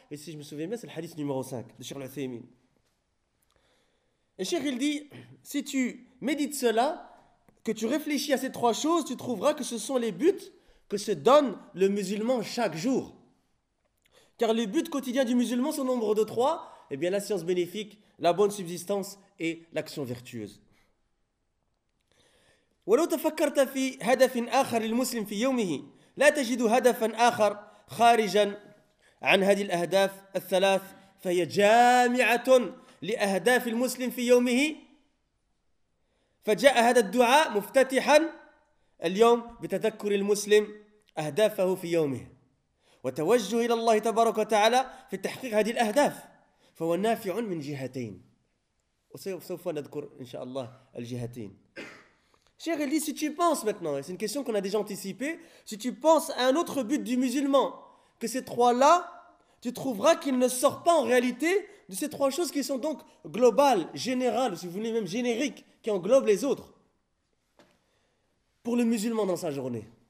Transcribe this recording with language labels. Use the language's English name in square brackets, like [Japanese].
[French] Et si je me souviens bien, c'est le hadith numéro 5 de Cheikh Al-Uthaymeen. Et Cheikh, il dit, si tu médites cela, que tu réfléchis à ces trois choses, tu trouveras que ce sont les buts que se donne le musulman chaque jour. Car les buts quotidiens du musulman sont au nombre de trois. Eh bien, la science bénéfique, la bonne subsistance et l'action vertueuse. [Arabic] ولو تفكرت في هدف آخر للمسلم في يومه لا تجد هدفا آخر خارجا عن هذه الأهداف الثلاث فهي جامعة لأهداف المسلم في يومه فجاء هذا الدعاء مفتتحا اليوم بتذكر المسلم أهدافه في يومه وتوجه إلى الله تبارك وتعالى في تحقيق هذه الأهداف فهو نافع من جهتين وسوف نذكر إن شاء الله الجهتين. [French] Cher, il dit, si tu penses maintenant, et c'est une question qu'on a déjà anticipée, si tu penses à un autre but du musulman, que ces trois-là, tu trouveras qu'il ne sort pas en réalité de ces trois choses qui sont donc globales, générales, si vous voulez même génériques, qui englobent les autres, pour le musulman dans sa journée.